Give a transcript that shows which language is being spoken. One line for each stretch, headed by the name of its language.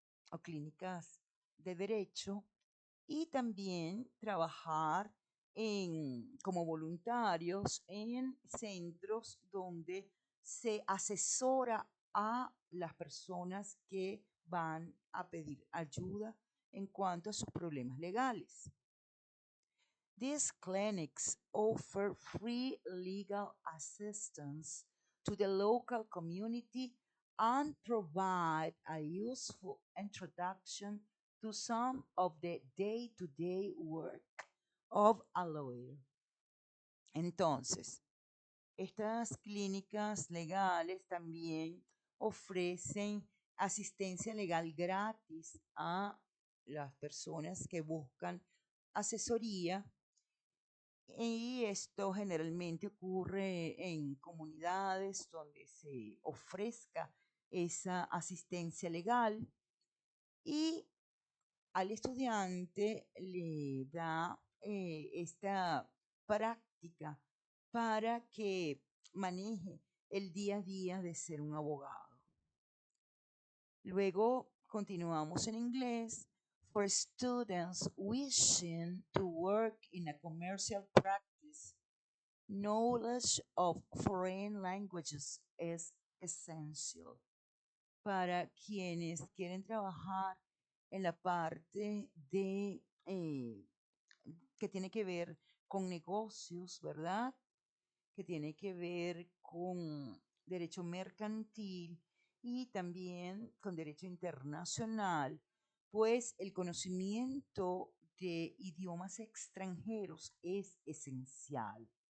Spanish: O clínicas de derecho y también trabajar como voluntarios en centros donde se asesora a las personas que van a pedir ayuda en cuanto a sus problemas legales.
English: These clinics offer free legal assistance to the local community and provide a useful introduction to some of the day-to-day work of a lawyer.
Spanish: Entonces, estas clínicas legales también ofrecen asistencia legal gratis a las personas que buscan asesoría y esto generalmente ocurre en comunidades donde se ofrezca esa asistencia legal y al estudiante le da esta práctica para que maneje el día a día de ser un abogado. Luego continuamos en inglés.
English: For students wishing to work in a commercial practice, knowledge of foreign languages is essential.
Spanish: Para quienes quieren trabajar en la parte de que tiene que ver con negocios, ¿verdad? Que tiene que ver con derecho mercantil y también con derecho internacional, pues el conocimiento de idiomas extranjeros es esencial.